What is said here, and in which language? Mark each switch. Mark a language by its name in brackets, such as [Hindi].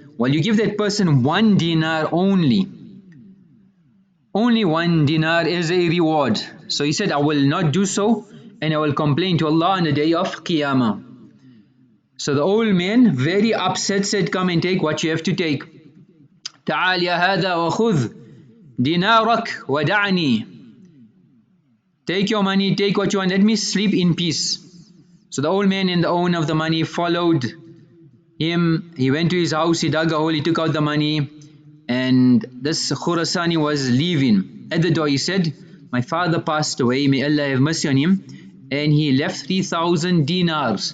[English] Well, you give that person 1 dinar only. Only 1 dinar is a reward. So he said, I will not do so and I will complain to Allah on the day of Qiyamah. So the old man, very upset, said, come and take what you have to take. [Arabic] تعال يا هذا وخذ دينارك ودعني. [English] Take your money, take what you want, let me sleep in peace. So the old man and the owner of the money followed him. He went to his house, he dug a hole, he took out the money, and this Khurasani was leaving. At the door he said, my father passed away, may Allah have mercy on him, and he left 3,000 dinars.